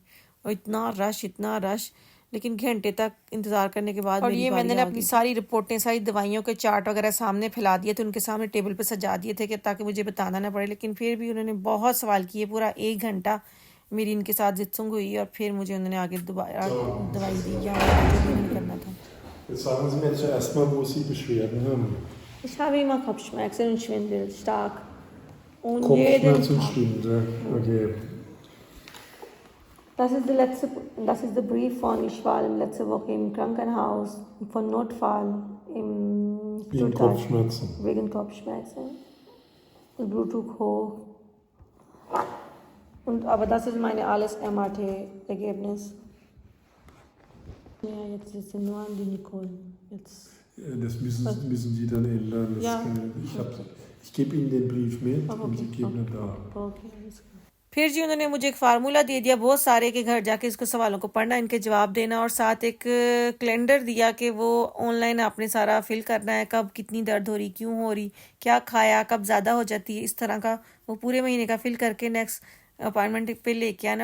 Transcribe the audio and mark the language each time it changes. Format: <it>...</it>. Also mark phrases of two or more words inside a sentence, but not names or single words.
<hi>और इतना रश, इतना रश, लेकिन घंटे तक इंतज़ार करने के बाद मेरी बारी आ गई। अपनी सारी रिपोर्टें, सारी दवाइयों के चार्ट वगैरह सामने फैला दिए थे, उनके सामने टेबल पर सजा दिए थे कि ताकि मुझे बताना ना पड़े। लेकिन फिर भी उन्होंने बहुत सवाल किए, पूरा 1 घंटा मेरी इनके साथ जितसुंग हुई, और फिर मुझे उन्होंने आगे दोबारा दवाई दी या जो भी उन्होंने करना था।</hi> <de>Jetzt sagen Sie mir zuerst mal, wo Sie Beschwerden haben. Ich habe immer Kopfschmerzen und Schwindel, stark. Und jeden Kopfschmerzen und Tag. Schwindel. Okay. Das ist der Brief von, ich war letzte Woche im Krankenhaus von Notfall im Wegen Kopfschmerzen. Wegen Kopfschmerzen. Das Blutdruck hoch. Aber das ist meine alles MRT-Ergebnis. Ja, jetzt ist es nur an die Nicole. Jetzt. Das müssen Sie dann ändern. Das Ja. Ich gebe Ihnen den Brief mit und Sie geben ihn da.</de> <hi>Okay, फिर जी उन्होंने मुझे एक फार्मूला दे दिया बहुत सारे, के घर जाके इसको सवालों को पढ़ना, इनके जवाब देना, और साथ एक कैलेंडर दिया कि वो ऑनलाइन आपने सारा फिल करना है, कब कितनी दर्द हो रही, क्यों हो रही, क्या खाया, कब ज़्यादा हो जाती है, इस तरह का वो पूरे महीने का फिल करके</hi> <en>next appointment</en> <hi>पे लेके आना।</hi>